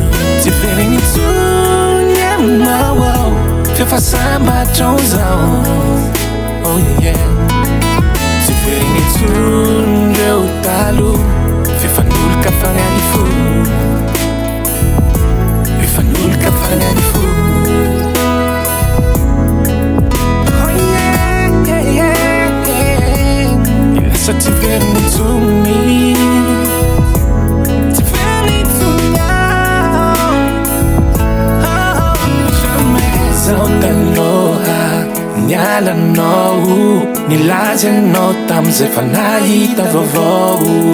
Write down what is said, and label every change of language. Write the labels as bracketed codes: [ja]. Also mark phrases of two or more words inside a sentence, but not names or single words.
[mg] Tsy very mitsony aminao ao, fefasambatrao zaho. [en] Oh yeah. [mg] Tsy very mitsony reo talo, fefan'olika fanany fo. Fefan'olika fanany fo. [en] Oh yeah yeah yeah yeah. [mg] Lasa tsy very mitsony. Tsy very mitsony ao. [fr] Oh jamais. [mg] Zaho taloha nialanao, nilaza anao tam'izay fa nahita vaovao.